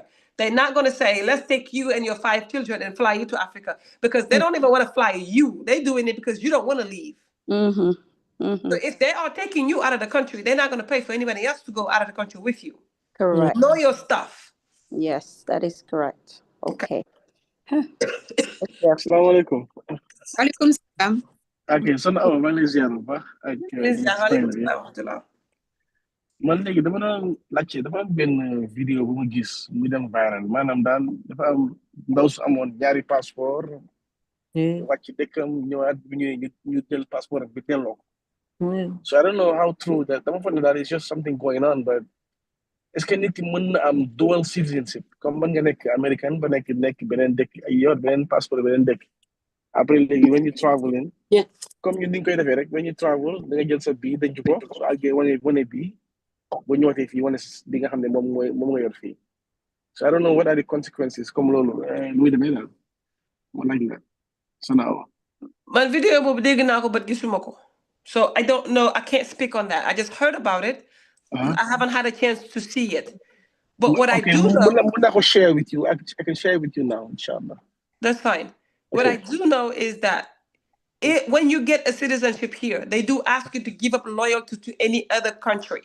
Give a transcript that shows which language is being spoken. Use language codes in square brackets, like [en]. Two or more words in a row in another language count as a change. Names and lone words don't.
[en] They're not gonna say, let's take you and your 5 children and fly you to Africa, because they don't even want to fly you. They're doing it because you don't want to leave. Mm-hmm. Mm-hmm. So if they are taking you out of the country, they're not gonna pay for anybody else to go out of the country with you. Correct. Know your stuff. Yes, that is correct. Okay. [ar] Assalamualaikum. Walaikum salam. [en] Okay, so now [wo] Malaysia ba ak man léegi dama doon laajte dafa am benn vidéo bu ma gis mu dem viral maanaam daal dafa am ndaw su amoon ñaari passeport wàcc dëkkam ñëwaat bu ñëwee ñu jël passeport bi delloo ko. [en] So I don't know how true that [wo] dama foog ne daal [en] it's just something going on, [wo] but [fr] est-ce que [wo] nit ki mën na am [en] dual citizenship [wo] comme mën nga nekk American ba nekk beneen dëkk ay yor beneen passeport beneen dëkk après léegi [en] when you traveling [wo] comme ñun ni ñu koy defee rek [en] when you travel [wo] da nga jël sa bii denc ko so àggee wane bii bu ñëwaatee fii wane li nga xam ne moom nga yor fii. [en] So I don't know what are the consequences [wo] comme loolu muy demee daal ma laaj la Sanaawa. Man video boobu dégg naa ko but gisuma ko. [en] So I don't know, I can't speak on that. I just heard about it. I haven't had a chance to see it. But what I do know, I can share with you. I can share it with you now, inshallah. That's fine. What I do know is that when you get a citizenship here, they do ask you to give up loyalty to any other country.